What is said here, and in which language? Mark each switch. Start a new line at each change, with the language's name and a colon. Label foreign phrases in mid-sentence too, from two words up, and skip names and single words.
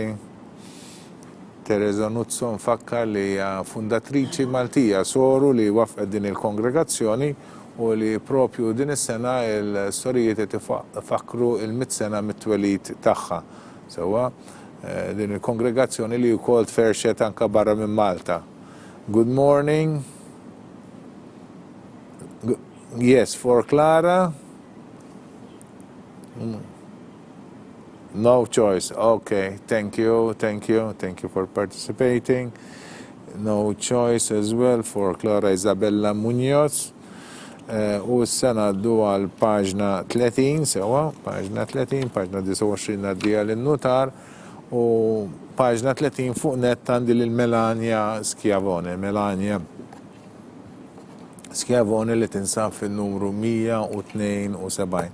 Maltese: Teresa Nuzzo nfakkar li hija fundatriċi Maltija Soru li wafqet din il-kongregazzjoni u li propju din is-sena l-storijiet qed ifakru il-100 sena mit-twelid tagħha. Sewwa din il-kongregazzjoni li wkoll tferxet anke barra minn Malta.
English: Good morning. Yes, for Clara. No choice. Okay, thank you for participating. No choice as well for Clara Isabella Munoz.
Maltese: U s-sena għaddu għal paġna 30, sewa, paġna 29 għaddija l-notar u paġna 30 fuq net għandi l-Melania Schiavone. Melania Schiavone li tinsab fil-numru 172.